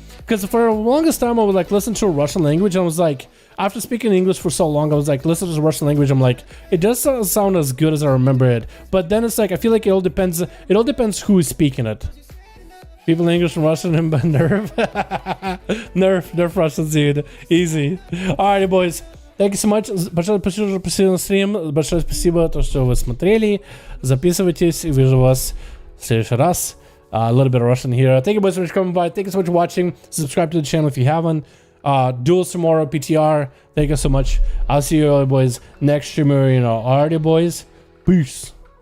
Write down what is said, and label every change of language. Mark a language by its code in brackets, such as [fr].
[en] Because for the longest time I would like listen to a Russian language and I was like, after speaking English for so long, I was like, listen to the Russian language, I'm like, it doesn't sound as good as I remember it. But then it's like, I feel like it all depends who is speaking it. People English and Russian and nerf. nerf Russian, dude. Easy. Alright, boys. Thank you so much. [ru] Большое спасибо, что посетили на стрим. Большое спасибо, то, что вы смотрели. Записывайтесь, и вижу вас в следующий раз. [en] A little bit of Russian here. Thank you boys so much for coming by. Thank you so much for watching. Subscribe to the channel if you haven't. Duels tomorrow, PTR. Thank you so much. I'll see you all boys next streamer, you know. Alrighty, boys. Peace.